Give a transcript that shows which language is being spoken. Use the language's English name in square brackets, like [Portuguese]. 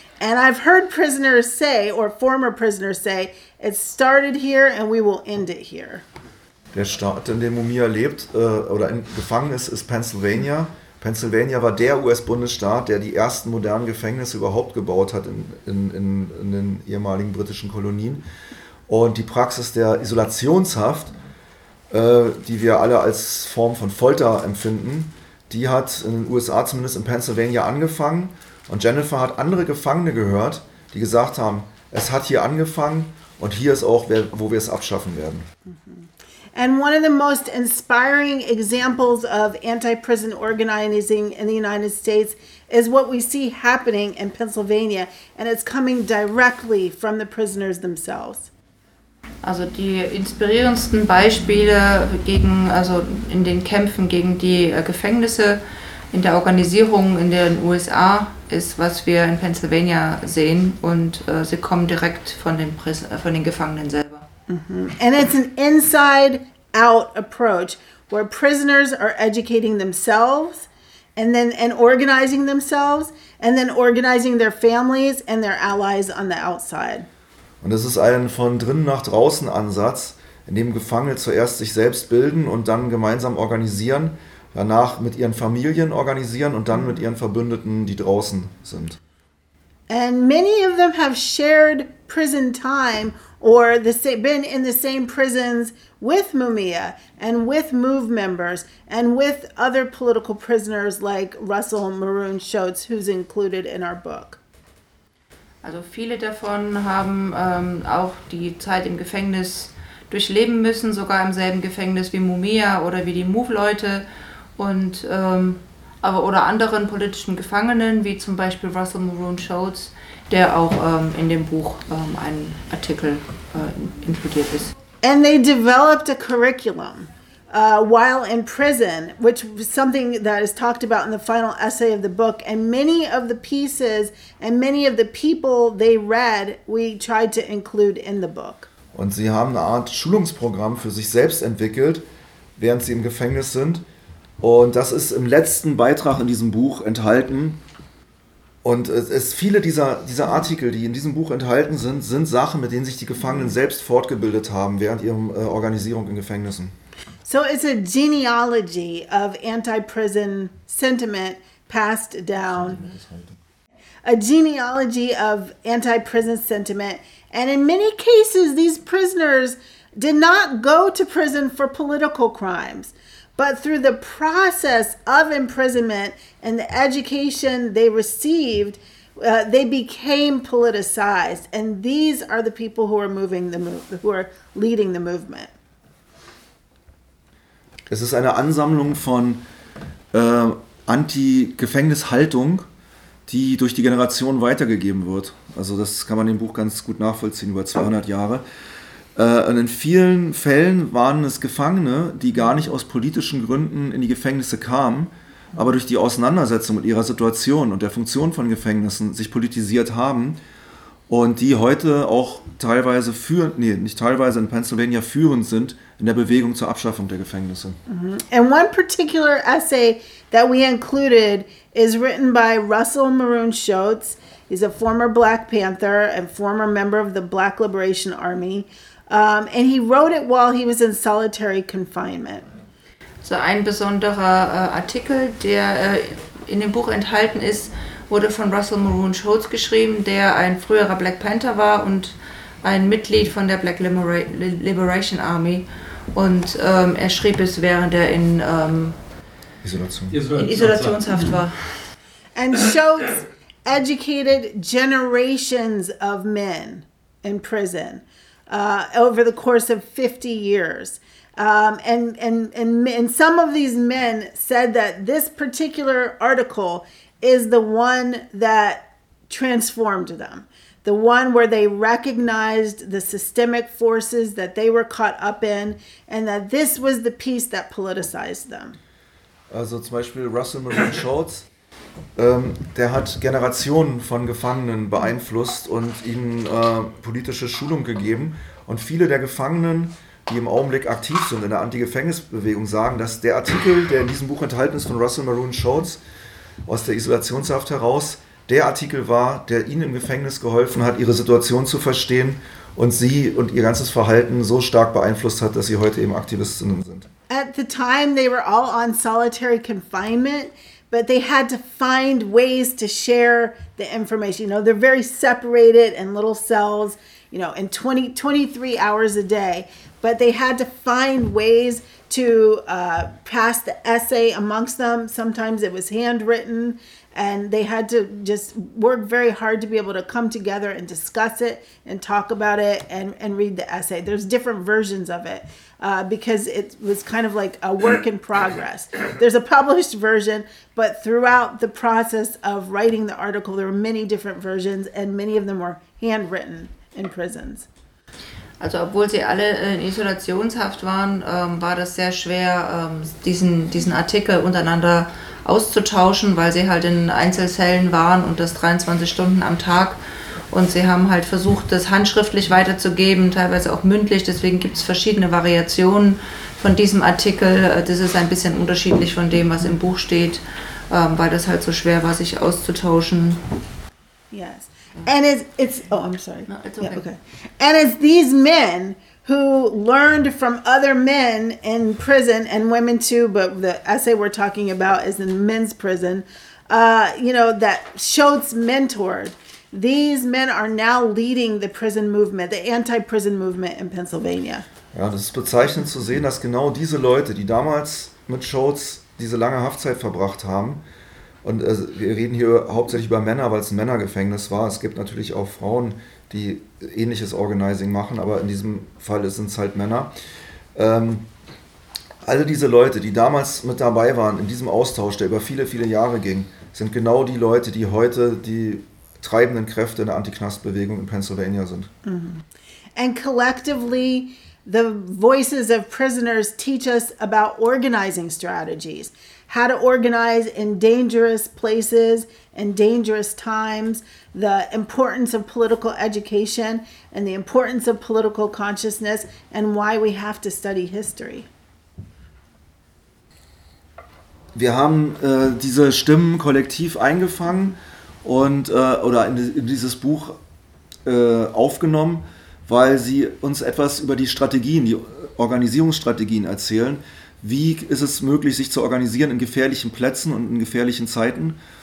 [English] And I've heard prisoners say, or former prisoners say, it started here and we will end it here. [German] Der Staat, in dem Mumia lebt oder gefangen ist, ist Pennsylvania. Pennsylvania war der US-Bundesstaat, der die ersten modernen Gefängnisse überhaupt gebaut hat in den ehemaligen britischen Kolonien. Und die Praxis der Isolationshaft, die wir alle als Form von Folter empfinden, die hat in den USA, zumindest in Pennsylvania, angefangen. Und Jennifer hat andere Gefangene gehört, die gesagt haben, es hat hier angefangen und hier ist auch, wo wir es abschaffen werden. [English] And one of the most inspiring examples of anti-prison organizing in the United States is what we see happening in Pennsylvania, and it's coming directly from the prisoners themselves. [German] Also die inspirierendsten Beispiele gegen, also in den Kämpfen gegen die Gefängnisse, in der Organisierung in den USA, ist, was wir in Pennsylvania sehen, und sie kommen direkt von den Gefangenen selber. Mm-hmm. [English] And it's an inside-out approach, where prisoners are educating themselves and organizing themselves and then organizing their families and their allies on the outside. [German] Und es ist ein von drinnen nach draußen Ansatz, in dem Gefangene zuerst sich selbst bilden und dann gemeinsam organisieren, danach mit ihren Familien organisieren und dann mit ihren Verbündeten, die draußen sind. [English] And many of them have shared prison time or been in the same prisons with Mumia and with MOVE members and with other political prisoners like Russell Maroon Schultz, who's included in our book. [German] Also viele davon haben auch die Zeit im Gefängnis durchleben müssen, sogar im selben Gefängnis wie Mumia oder wie die MOVE-Leute und oder anderen politischen Gefangenen, wie zum Beispiel Russell Maroon Schultz, der auch in dem Buch einen Artikel inkludiert ist. [English] And they developed a curriculum while in prison, which is something that is talked about in the final essay of the book. And many of the pieces and many of the people they read, we tried to include in the book. [German] Und sie haben eine Art Schulungsprogramm für sich selbst entwickelt, während sie im Gefängnis sind. Und das ist im letzten Beitrag in diesem Buch enthalten. Und viele dieser Artikel, die in diesem Buch enthalten sind, sind Sachen, mit denen sich die Gefangenen selbst fortgebildet haben während ihrer Organisierung in Gefängnissen. [English] So it's a genealogy of anti-prison sentiment passed down. A genealogy of anti-prison sentiment. And in many cases, these prisoners did not go to prison for political crimes. But through the process of imprisonment and the education they received, they became politicized. And these are the people who are moving who are leading the movement. [German] Es ist eine Ansammlung von Anti-Gefängnishaltung, die durch die Generation weitergegeben wird. Also das kann man im Buch ganz gut nachvollziehen, über 200 Jahre. Und in vielen Fällen waren es Gefangene, die gar nicht aus politischen Gründen in die Gefängnisse kamen, aber durch die Auseinandersetzung mit ihrer Situation und der Funktion von Gefängnissen sich politisiert haben und die heute auch teilweise in Pennsylvania führend sind in der Bewegung zur Abschaffung der Gefängnisse. [English] And one particular essay that we included is written by Russell Maroon Schultz. He's a former Black Panther and former member of the Black Liberation Army. And he wrote it while he was in solitary confinement. [German] So ein besonderer Artikel, der in dem Buch enthalten ist, wurde von Russell Maroon Schultz geschrieben, der ein früherer Black Panther war und ein Mitglied von der Black Liberation Army. Und er schrieb es, während er in Isolationshaft war. [English] And Schultz educated generations of men in prison. Over the course of 50 years. And some of these men said that this particular article is the one that transformed them, the one where they recognized the systemic forces that they were caught up in and that this was the piece that politicized them. [German] Also zum Beispiel Russell Maroon Schultz, der hat Generationen von Gefangenen beeinflusst und ihnen politische Schulung gegeben. Und viele der Gefangenen, die im Augenblick aktiv sind in der Anti-Gefängnis-Bewegung, sagen, dass der Artikel, der in diesem Buch enthalten ist von Russell Maroon Schultz aus der Isolationshaft heraus, der Artikel war, der ihnen im Gefängnis geholfen hat, ihre Situation zu verstehen und sie und ihr ganzes Verhalten so stark beeinflusst hat, dass sie heute eben Aktivistinnen sind. [English] At the time they were all on solitary confinement, but they had to find ways to share the information. You know, they're very separated in little cells. You know, in 23 hours a day, but they had to find ways to pass the essay amongst them. Sometimes it was handwritten, And they had to just work very hard to be able to come together and discuss it and talk about it and read the essay. There's different versions of it because it was kind of like a work in progress. There's a published version, but throughout the process of writing the article, there were many different versions, and many of them were handwritten in prisons. [German] Also obwohl sie alle in Isolationshaft waren, war das sehr schwer, diesen Artikel untereinander auszutauschen, weil sie halt in Einzelzellen waren und das 23 Stunden am Tag. Und sie haben halt versucht, das handschriftlich weiterzugeben, teilweise auch mündlich. Deswegen gibt es verschiedene Variationen von diesem Artikel. Das ist ein bisschen unterschiedlich von dem, was im Buch steht, weil das halt so schwer war, sich auszutauschen. [English] Yes. And it's oh, I'm sorry. No, it's okay. Yeah, okay. And it's these men who learned from other men in prison and women too, but the essay we're talking about is in men's prison, you know, that Schultz mentored. These men are now leading the prison movement, the anti-prison movement in Pennsylvania. [German] Ja, das ist bezeichnend zu sehen, dass genau diese Leute, die damals mit Schultz diese lange Haftzeit verbracht haben, und wir reden hier hauptsächlich über Männer, weil es ein Männergefängnis war. Es gibt natürlich auch Frauen, die ähnliches Organizing machen, aber in diesem Fall sind es halt Männer. Alle diese Leute, die damals mit dabei waren, in diesem Austausch, der über viele, viele Jahre ging, sind genau die Leute, die heute die treibenden Kräfte in der Anti-Knast-Bewegung in Pennsylvania sind. Mm-hmm. [English] And collectively, the voices of prisoners teach us about organizing strategies. How to organize in dangerous places and dangerous times, the importance of political education and the importance of political consciousness, and why we have to study history. [German] Wir haben diese Stimmen kollektiv eingefangen und oder in dieses Buch aufgenommen, weil sie uns etwas über die Strategien, die Organisierungsstrategien erzählen. Wie ist es möglich, sich zu organisieren in gefährlichen Plätzen und in gefährlichen Zeiten?